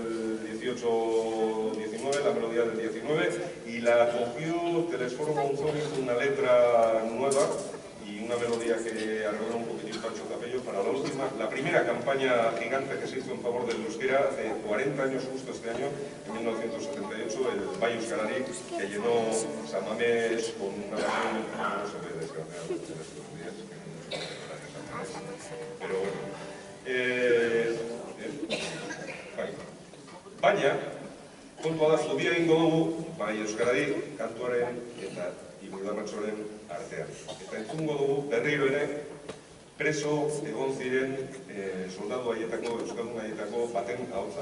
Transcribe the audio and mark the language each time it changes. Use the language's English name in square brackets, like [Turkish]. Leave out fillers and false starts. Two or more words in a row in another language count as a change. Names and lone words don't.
[Spanish] 18-19, la melodía del 19, y la cogió Telesforo Monzón, una letra nueva y una melodía que arregló un poquitín Pancho Capello para la primera campaña gigante que se hizo en favor del euskera hace 40 años justo este año, en 1978, el Bai Euskararik, que llenó Samamés con una versión que no se ve desgraciadamente en estos días, que no se ve gracias a Samamés. Pero bueno, [Basque] baina, kontua da, zudia egingo dugu Bai Euskararik kantuaren eta Iludamatxoren artean. Eta entzungo dugu berriro ere preso egon ziren soldadu haietako, euskaldun haietako baten ahotsa.